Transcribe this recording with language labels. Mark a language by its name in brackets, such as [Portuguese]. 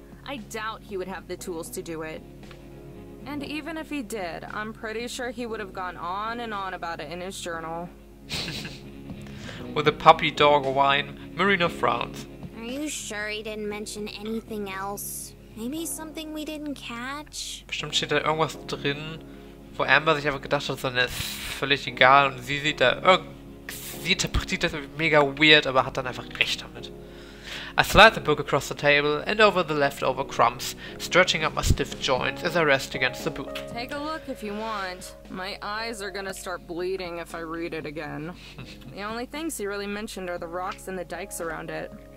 [English] I doubt he would have the tools to do it. And even if he did, I'm pretty sure he would have gone on and on about it in his journal. With a puppy dog whine, Marina frowns. Are you sure he didn't mention anything else? Maybe something we didn't catch? [German] Bestimmt steht da irgendwas drin, wo Amber sich einfach gedacht hat, so, ne, ist völlig egal und sie sieht da sie interpretiert das mega weird, aber hat dann einfach recht damit. [English] I slide the book across the table and over the leftover crumbs, stretching up my stiff joints as I rest against the booth. Take a look if you want. My eyes are gonna start bleeding if I read it again. The only things he really mentioned are the rocks and the dikes around it.